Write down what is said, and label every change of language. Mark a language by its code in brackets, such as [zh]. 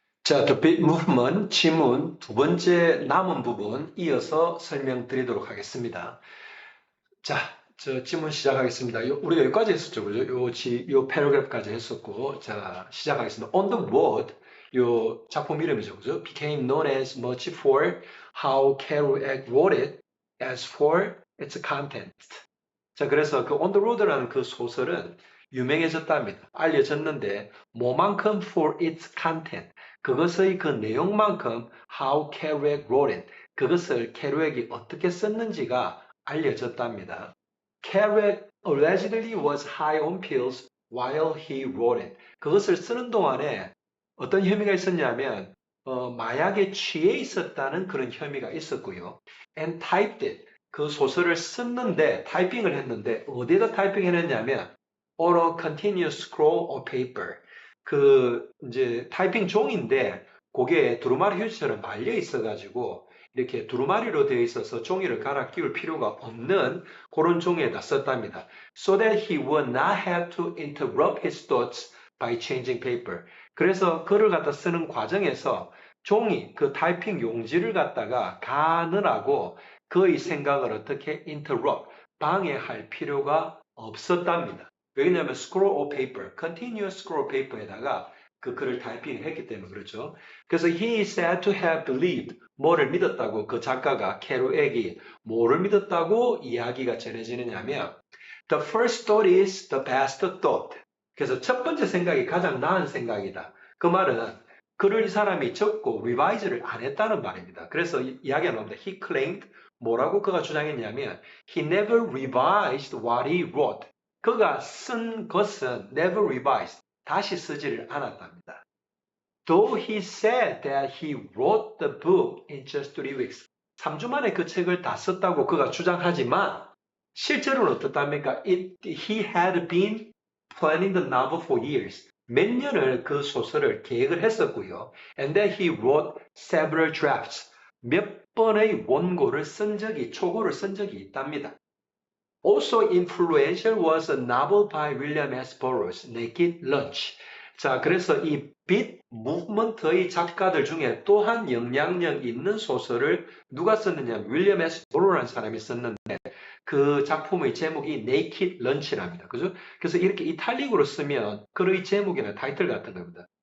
[ko] 자, The Big Movement 지문 두 번째 남은 부분 이어서 설명드리도록 하겠습니다. 자, 저 지문 시작하겠습니다. 우리가 여기까지 했었죠, 그죠? 요 패러그래프까지 했었고, 자, 시작하겠습니다. On the road, 요 작품 이름이죠, 그죠? [en] Became known as much for how Kerouac wrote it as for its content. [ko] 자, 그래서 그 On the Road라는 그 소설은 유명해졌답니다. 알려졌는데, 뭐만큼 [en] for its content, [ko] 그것의 그 내용만큼 [en] how Kerouac wrote it, [ko] 그것을 케루액이 어떻게 썼는지가 알려졌답니다. [en] Kerouac allegedly was high on pills while he wrote it. [ko] 그것을 쓰는 동안에 어떤 혐의가 있었냐면, 마약에 취해 있었다는 그런 혐의가 있었고요. [en] And typed it. [ko] 그 소설을 썼는데 타이핑을 했는데 어디에다 타이핑을 했냐면 [en] on a continuous scroll of paper [ko] 그 이제 타이핑 종인데 그게 두루마리 휴지처럼 말려 있어가지고 이렇게 두루마리로 되어 있어서 종이를 갈아 끼울 필요가 없는 그런 종이에다 썼답니다. [en] So that he would not have to interrupt his thoughts by changing paper. [ko] 그래서 글을 갖다 쓰는 과정에서 종이 그 타이핑 용지를 갖다가 가느라고 그의 생각을 어떻게 interrupt, 방해할 필요가 없었답니다. 왜냐하면 scroll of paper, continuous scroll of paper에다가 그 글을 타이핑을 했기 때문에 그렇죠. [en] 그래서 he is said to have believed, [ko] 뭐를 믿었다고 그 작가가 케루액이 뭐를 믿었다고 이야기가 전해지느냐면 [en] the first thought is the best thought. [ko] 그래서 첫 번째 생각이 가장 나은 생각이다. 그 말은 글을 이 사람이 적고 revise를 안 했다는 말입니다. 그래서 이야기가 나옵니다. [en] He claimed [ko] 뭐라고 그가 주장했냐면 [en] he never revised what he wrote. [ko] 그가 쓴 것은 never revised. 다시 쓰지를 않았답니다. [en] Though he said that he wrote the book in just 3 weeks. [ko] 3주 만에 그 책을 다 썼다고 그가 주장하지만 실제로는 어떻답니까? [en] He had been planning the novel for years. [ko] 몇 년을 그 소설을 계획을 했었고요. [en] And that he wrote several drafts. [ko] 몇 번의 원고를 쓴 적이, 초고를 쓴 적이 있답니다. [en] Also influential was a novel by William S. Burroughs, Naked Lunch. [ko] 자, 그래서 이 빛 무브먼트의 작가들 중에 또한 영향력 있는 소설을 누가 썼느냐? 윌리엄 S. 보로라는 사람이 썼는데 그 작품의 제목이 Naked Lunch랍니다. 그죠? 그래서 이렇게 이탈릭으로 쓰면 글의 제목이나 타이틀 같은 겁니다.